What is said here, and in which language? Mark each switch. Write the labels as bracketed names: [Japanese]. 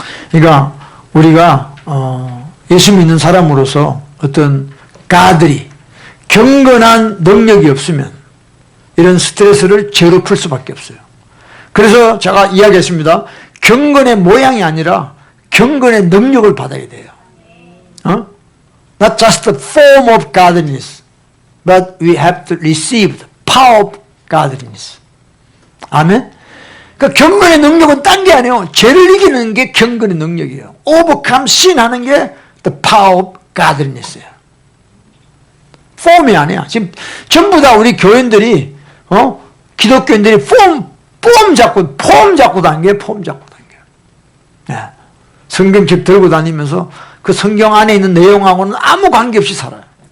[Korean] 그러니까 우리가 예수 믿는 사람으로서 어떤 가들이 경건한 능력이 없으면 이런 스트레스를 죄로 풀 수밖에 없어요. 그래서 제가 이야기했습니다. 경건의 모양이 아니라 경건의 능력을 받아야 돼요. [English] Not just the form of godliness, but we have to receive the power of godliness. [Korean] 아멘? 그러니까 경건의 능력은 딴 게 아니에요. 죄를 이기는 게 경건의 능력이에요. [English] overcome sin [Korean] 하는 게 [English] the power of godliness예요. [Korean] 폼이 아니야. 지금 전부 다 우리 교인들이 기독교인들이 폼 잡고 다니게 폼 잡고 다니게. 네. 성경책 들고 다니면서 그 성경 안에 있는 내용하고는 아무 관계없이 살아요.